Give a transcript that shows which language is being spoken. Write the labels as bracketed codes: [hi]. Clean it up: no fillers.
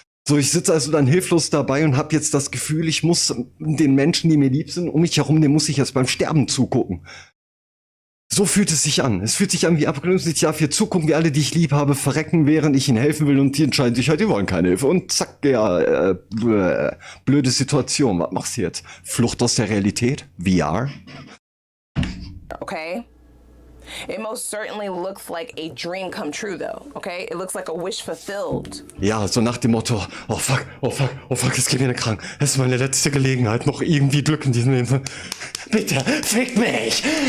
[de] So, ich sitze also dann hilflos dabei und habe jetzt das Gefühl, ich muss den Menschen, die mir lieb sind, um mich herum, dem muss ich jetzt beim Sterben zugucken. So fühlt es sich an. Es fühlt sich an wie Apokalypse. Ich darf hier zugucken, wie alle, die ich lieb habe, verrecken, während ich ihnen helfen will und die entscheiden sich halt, die wollen keine Hilfe. Und zack, ja, blöde Situation. Was machst du jetzt? Flucht aus der Realität? VR? [en] Okay? It most certainly looks like a dream come true, though, okay? It looks like a wish fulfilled. [de] Ja, so nach dem Motto, oh fuck, es geht mir krank. Es ist meine letzte Gelegenheit, noch irgendwie Glück in diesem Leben. Bitte, fick mich!